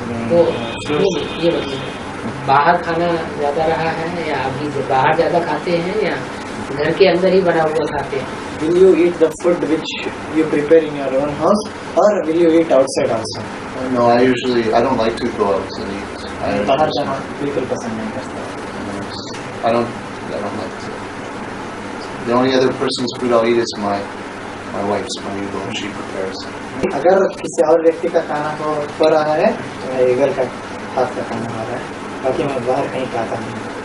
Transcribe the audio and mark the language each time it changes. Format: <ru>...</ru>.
<hi>वो ये मतलब बाहर खाना ज्यादा रहा है या अभी बाहर ज्यादा खाते हैं या घर के अंदर ही बना हुआ खाते हैं?</hi> <en>Will you eat the food which you prepare in your own house, or will you eat outside also? No, I don't like to go out and eat.</en> <hi>बाहर जाना बिल्कुल पसंद नहीं करता.</hi> <en>I don't like to. The only other person's food I'll eat is my wife's, my Eagle, she prepares.</en> <hi>अगर किसी और व्यक्ति का खाना हो रहा है तो मेरे ईगल का हाथ का खाना हो रहा है, बाकी मैं बाहर कहीं खाता नहीं.</hi>